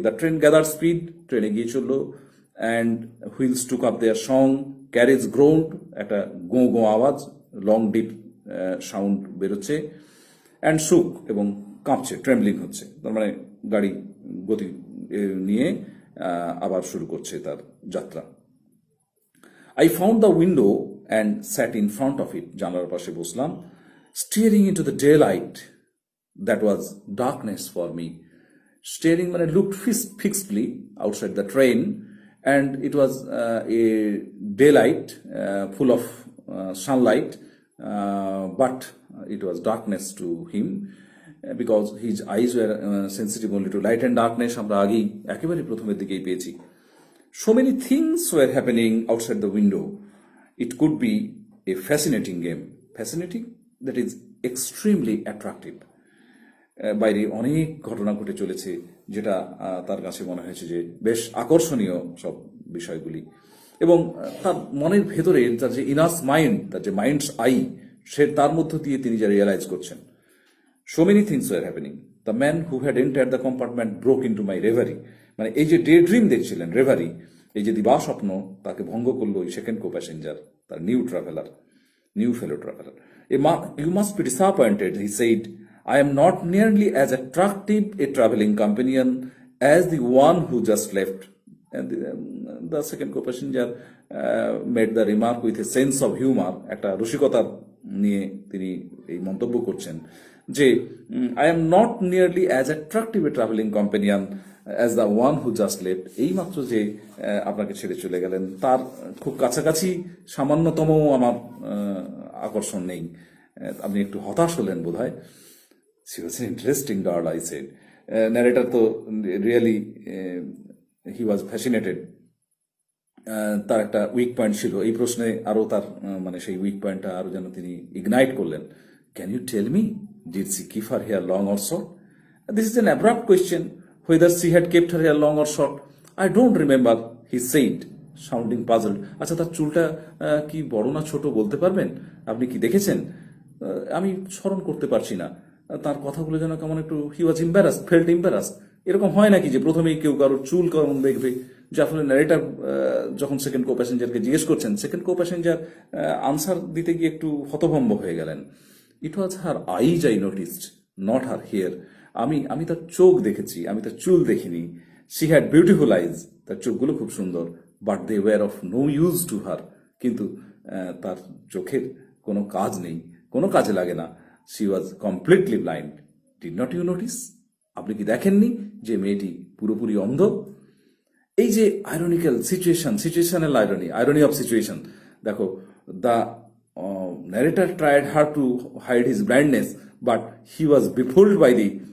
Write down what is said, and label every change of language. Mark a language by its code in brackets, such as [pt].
[en] the train gather speed, [bn] train এগিয়ে চললো, [en] and wheels took up their song, [bn] carriage গ্রোন্ড, একটা গো গো আওয়াজ, লং ডিপ সাউন্ড বেরোচ্ছে, অ্যান্ড শুক, এবং কাঁপছে, ট্রেমলিং হচ্ছে, তার মানে গাড়ি গতি নিয়ে আবার শুরু করছে তার যাত্রা। [en] I found the window and sat in front of it, [bn] জানালার পাশে বসলাম, [en] Staring into the daylight that was darkness for me. Staring মানে looked fixedly outside the train, and it was a daylight full of sunlight, but it was darkness to him because his eyes were sensitive only to light and darkness. [bn] আমরা আগেই একেবারে প্রথমের দিকেই পেয়েছি। [en] So many things were happening outside the window. It could be a fascinating game. Fascinating, that is extremely attractive. [bn] বাইরে অনেক ঘটনা ঘটে চলেছে, যেটা তার কাছে মনে হয়েছে যে বেশ আকর্ষণীয় সব বিষয়গুলি, এবং তার মনের ভেতরে তার যে ইনাস মাইন্ড, তার যে মাইন্ডস আই, সে তার মধ্য দিয়ে তিনি যা রিয়েলাইজ করছেন। [en] So many things were happening. The man who had entered the compartment broke into my reverie, [bn] মানে এই যে ডে ড্রিম দেখছিলেন, রেভারি, এই যে দিবা স্বপ্ন, তাকে ভঙ্গ করলো ওই সেকেন্ড কো প্যাসেঞ্জার, তার new traveller, new fellow traveller. [en] You must be disappointed, he said, I am not nearly as attractive a traveling companion as the one who just left. And the second co-passenger made the remark with a sense of humor, [bn] একটা রসিকতা নিয়ে তিনি এই মন্তব্য করছেন যে [en] I am not nearly as attractive a traveling companion as the one who just left. [bn] এই মাত্র যে আপনাকে ছেড়ে চলে গেলেন, তার খুব কাছাকাছি সামান্যতম আমার আকর্ষণ নেই। আপনি একটু হতাশ হলেন বোধহয়। [en] She was an interesting girl, I said. Narrator তো really he was fascinated. [bn] তার একটা উইক পয়েন্ট ছিল এই প্রশ্নে, আরো তার মানে সেই উইক পয়েন্টটা আরো যেন তিনি ইগনাইট করলেন। [en] Can you tell me, did she keep her hair long or short? This is an abrupt question. Whether she had kept her hair long or short, I don't remember, he said, sounding puzzled. [bn] আচ্ছা, তার চুলটা কি বড় না ছোট বলতে পারবেন? আপনি কি দেখেছেন? আমি স্মরণ করতে পারছি না। তার কথাগুলো যেন কেমন একটু, [en] He was embarrassed, felt embarrassed. [bn] এরকম হয় নাকি যে প্রথমেই কেউ কারোর চুল কেমন দেখবে, যার ফলে ন্যারেটার যখন সেকেন্ড কো প্যাসেঞ্জারকে জিজ্ঞেস করছেন, সেকেন্ড কো প্যাসেঞ্জার আনসার দিতে গিয়ে একটু হতভম্ব হয়ে গেলেন। [en] It was her eyes I noticed, not her hair. [bn] আমি তার চোখ দেখেছি, আমি তার চুল দেখিনি। [en] she had beautiful eyes, [bn] তার চোখগুলো খুব সুন্দর, [en] but they were of no use to her, [bn] কিন্তু তার চোখের কোনো কাজ নেই, কোনো কাজে লাগে না। [en] She was completely blind. Did not you notice? [bn] আপনি কি দেখেননি যে মেয়েটি পুরোপুরি অন্ধ? [en] এই যে ironical situation, situational irony of situation, দেখো, the narrator tried hard to hide his blindness, but he was befooled by the